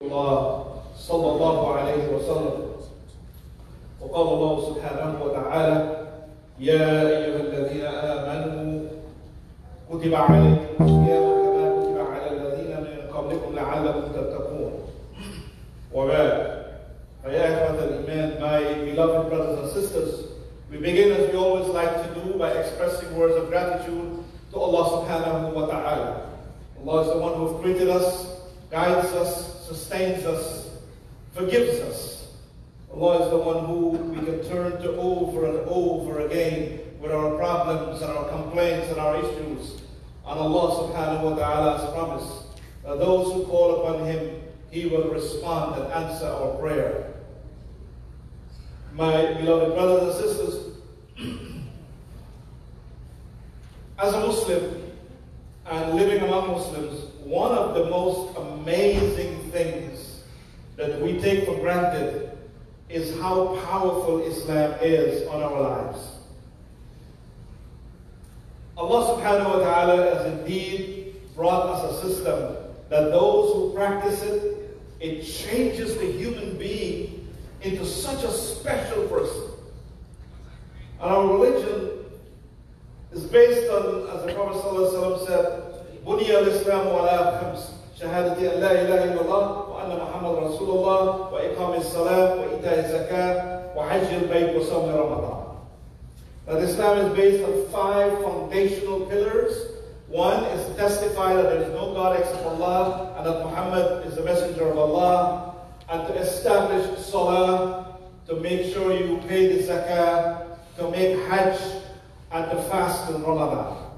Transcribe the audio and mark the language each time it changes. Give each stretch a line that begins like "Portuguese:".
Arabic: الله صلى الله عليه وسلم وقال الله سبحانه وتعالى يا أيها الذين آمنوا كتب عليكم الصيام كما كتب على الذين من قبلكم لعلكم تتقون وبعد فيا إخوة الإيمان,
English: my beloved brothers and sisters, we begin as we always like to do by expressing words of gratitude to Allah subhanahu wa ta'ala. Allah is the one who has created us, guides us, sustains us, forgives us. Allah is the one who we can turn to over and over again with our problems and our complaints and our issues. And Allah subhanahu wa ta'ala has promised that those who call upon Him, He will respond and answer our prayer. My beloved brothers and sisters, as a Muslim and living among Muslims, one of the most amazing things that we take for granted is how powerful Islam is on our lives. Allah subhanahu wa ta'ala has indeed brought us a system that those who practice it, it changes the human being into such a special person. And our religion is based on, as the Prophet ﷺ said,
Arabic: بني الإسلام على خمس شهادة أن لا إله إلا الله وأن محمد رسول الله وإقام الصلاة وإيتاء الزكاة وحج البيت وصوم رمضان.
English: That Islam is based on 5 foundational pillars. One is to testify that there is no God except Allah and that Muhammad is the messenger of Allah, and to establish salah, to make sure you pay the zakah, to make hajj, and to fast in Ramadan.